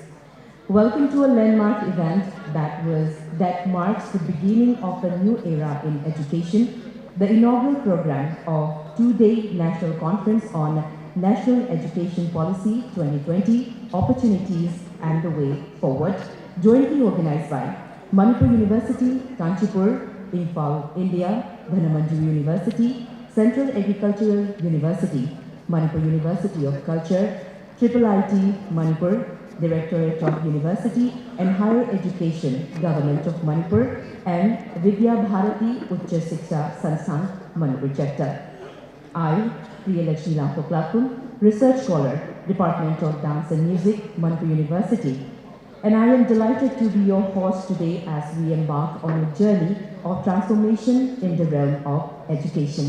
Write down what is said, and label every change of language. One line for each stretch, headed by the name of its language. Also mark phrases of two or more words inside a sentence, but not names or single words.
English: Welcome to a landmark event that marks the beginning of a new era in education, the inaugural program of two-day national conference on National Education Policy 2020, Opportunities and the Way Forward, jointly organized by Manipur University, Kanchipur, Imphal, India, Dhanamanjuri University, Central Agricultural University, Manipur University of Culture, IIT Manipur, Directorate of University and Higher Education, Government of Manipur, and Vidya Bharati Ucha Shiksha Sansthan, Manipur Chapter. I, Priyalakshmi Lampoklakun, Research Scholar, Department of Dance and Music, Manipur University, and I am delighted to be your host today as we embark on a journey of transformation in the realm of education.